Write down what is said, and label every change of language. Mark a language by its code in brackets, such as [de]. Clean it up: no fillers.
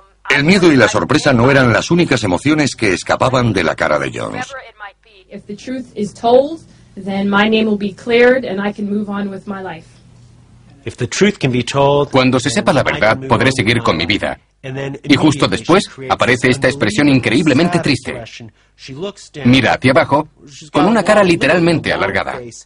[es] El miedo y la sorpresa no eran las únicas emociones que escapaban de la cara de Jones. [en] If the truth is told, then my name will be cleared and I can move on with my life. If the truth can be told, [es] cuando se sepa la verdad, podré seguir con mi vida. Y justo después aparece esta expresión increíblemente triste. Mira hacia abajo con una cara literalmente alargada.